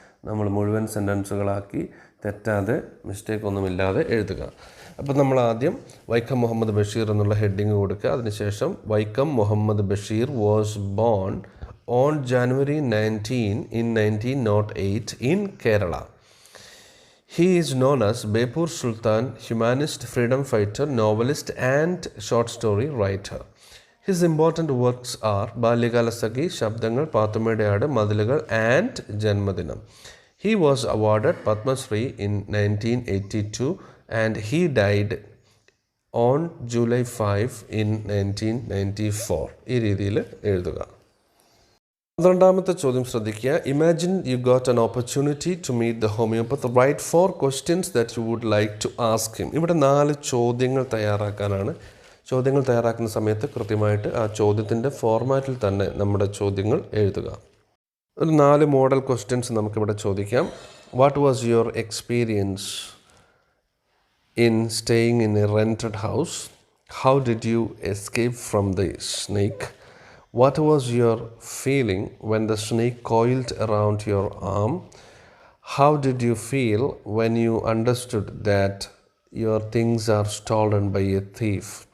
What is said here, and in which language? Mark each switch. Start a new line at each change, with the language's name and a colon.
Malayalam: നമ്മൾ മുഴുവൻ സെൻറ്റൻസുകളാക്കി തെറ്റാതെ മിസ്റ്റേക്ക് ഒന്നുമില്ലാതെ എഴുതുക. അപ്പോൾ നമ്മൾ ആദ്യം വൈക്കം മുഹമ്മദ് ബഷീർ എന്നുള്ള ഹെഡിങ് കൊടുക്കുക.
English: അതിനുശേഷം Vaikom Muhammad Basheer was born on January 19 in 1908 in Kerala. He is known as Bepur Sultan, humanist, freedom fighter, novelist and short story writer. His important works are Balyakalasaki, Shabdangal, Pathummade Aadu, Madilakal and Janmadinam. He was awarded Padma Shri in 1982 and he died on July 5 in 1994.
Malayalam: ഈ രീതിയിൽ എഴുതുക. 12ാമത്തെ ചോദ്യം ശ്രദ്ധിക്കുക.
English: Imagine you got an opportunity to meet the homeopath. Write 4 questions that you would like to ask him.
Malayalam: ഇവിടെ 4 ചോദ്യങ്ങൾ തയ്യാറാക്കാനാണ്. ചോദ്യങ്ങൾ തയ്യാറാക്കുന്ന സമയത്ത് കൃത്യമായിട്ട് ആ ചോദ്യത്തിൻ്റെ ഫോർമാറ്റിൽ തന്നെ നമ്മുടെ ചോദ്യങ്ങൾ എഴുതുക. ഒരു 4 മോഡൽ ക്വസ്റ്റ്യൻസ് നമുക്കിവിടെ ചോദിക്കാം.
English: What was your experience in staying in a rented house? How did you escape from the snake? What was your feeling when the snake coiled around your arm? How did you feel when you understood that your things are stolen by a thief?